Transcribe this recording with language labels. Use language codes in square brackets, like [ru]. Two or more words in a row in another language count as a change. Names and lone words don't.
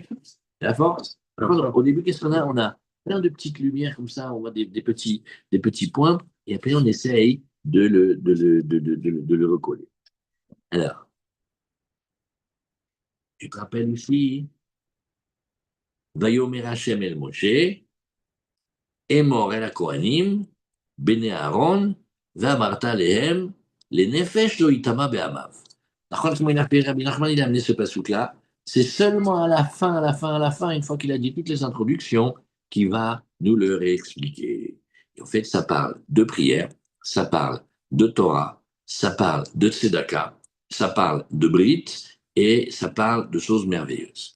[fr] La force? Alors, au début, qu'est-ce qu'on a? On a plein de petites lumières comme ça, on voit des petits points, et après, on essaye de le recoller. Alors, tu te rappelles ici, [he] ויאמר ה' אל משה אמור אל הכהנים בני אהרן ואמרת אלהם לנפש לא יטמא בעמיו. [fr] Comment il a fait Rabbi Nachman, il a amené ce passouk-là. C'est seulement à la fin, une fois qu'il a dit toutes les introductions, qu'il va nous le réexpliquer. Et en fait, ça parle de prière, ça parle de Torah, ça parle de Tzedaka, ça parle de Brit, et ça parle de choses merveilleuses.